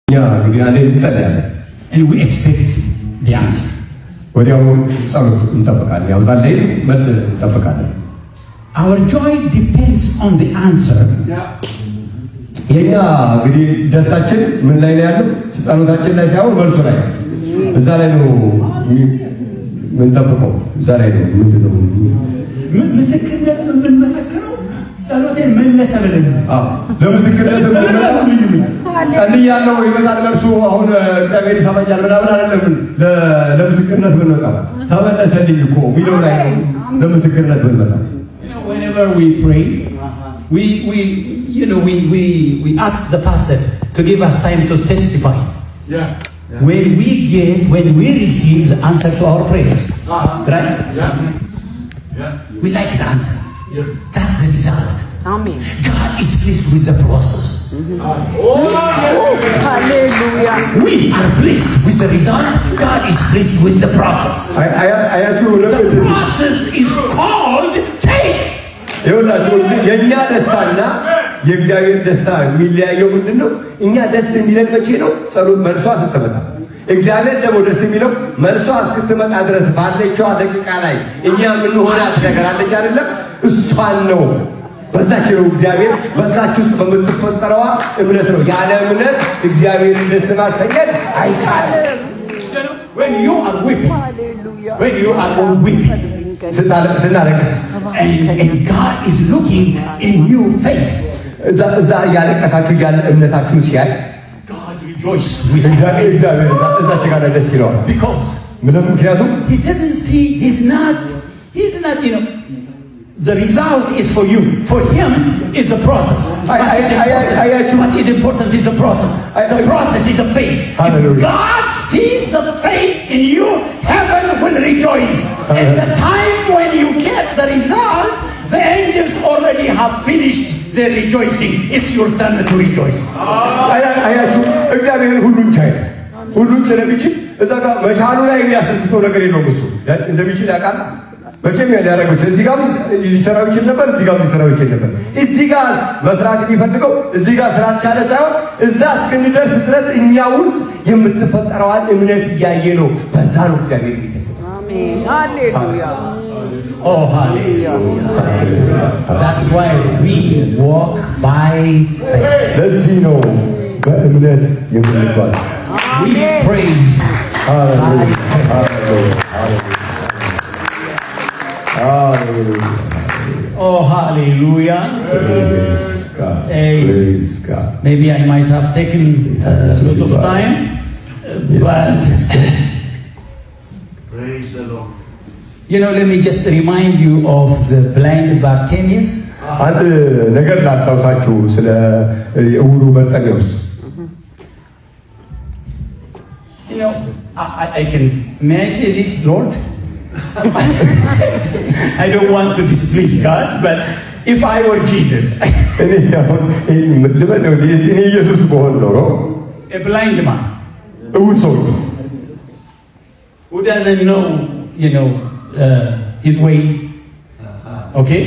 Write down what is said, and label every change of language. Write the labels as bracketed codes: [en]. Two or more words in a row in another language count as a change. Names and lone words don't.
[en] And we expect the answer. Our joy depends on the answer. [am] ጸሎቴን መለሰ ብለን ለምስክርነት ጸልያለሁ ይመጣል መልሱ አሁን እግዚአብሔር ይሰማኛል ምናምን አይደለም ለምስክርነት ብንመጣ ተመለሰልኝ እኮ ቢለው ላይ ነው ለምስክርነት ብንመጣ [en] whenever we pray we ask the pastor to give us time to testify. When we receive the answer to our prayers, right? We like the answer. That's the result. Amen. God is pleased with the process. Hallelujah. We are pleased with the result. God is pleased with the process. The process is called faith. [am] የኛ ደስታና የእግዚአብሔር ደስታ የሚለያየው ምንድነው? እኛ ደስ የሚለን መቼ ነው? ጸሎት መልሷ ስትመጣ። እግዚአብሔር ደግሞ ደስ የሚለው መልሷ እስክትመጣ ድረስ ባለችው ደቂቃ ላይ እኛ ምን ሆናት ነገር አለች አይደለም? እሷን ነው በዛች ነው እግዚአብሔር በዛች ውስጥ በምትፈጠረዋ እምነት ነው። ያለ እምነት እግዚአብሔርን ደስ ማሰኘት አይቻልም። [en] When you are weeping, when you are weeping, and God is looking in your face. [am] እዛ ያለቀሳችሁ ያለ እምነታችሁን ሲያይ [en] God rejoices with [am] እግዚአብሔር እዛች ጋር ደስ ይለዋል። [en] Because [am] ምክንያቱም [en] he doesn't see, he's not the result is for you. For him is the process. What is important is the process. The process is the faith. If God sees the faith in you, heaven will rejoice. At the time when you get the result, the angels already have finished their rejoicing. It's your turn to rejoice. [am] እግዚአብሔር ሁሉን ስለሚችል እዛ ጋር መቻሉ ላይ የሚያስደስተው ነገር የለውም። እሱ እንደሚችል ያውቃል። መቼም ያደረገው እዚህ ጋር ሊሰራው ይችላል ነበር፣ እዚህ ጋር ሊሰራው ይችላል ነበር። እዚህ ጋር መስራት የሚፈልገው እዚህ ጋር ስራ ቻለ ሳይሆን እዛ እስክንደርስ ድረስ እኛ ውስጥ የምትፈጠረዋን እምነት እያየ ነው። በዛ ነው እግዚአብሔር የሚደሰተው። አሜን ሃሌሉያ [en] Oh hallelujah. That's why we walk by faith. [am] ለዚህ ነው በእምነት የምንጓዝ። [en] We praise. Oh hallelujah. Praise God. Maybe I might have taken a lot of time, but praise the Lord. Let me just remind you of the blind Bartimaeus. [am] አንድ ነገር ላስታውሳችሁ ስለ ዕውሩ በርጤሜዎስ። [en] May I say this, Lord? I don't want to displease God, but if I were Jesus, a blind man who doesn't know, his way, okay?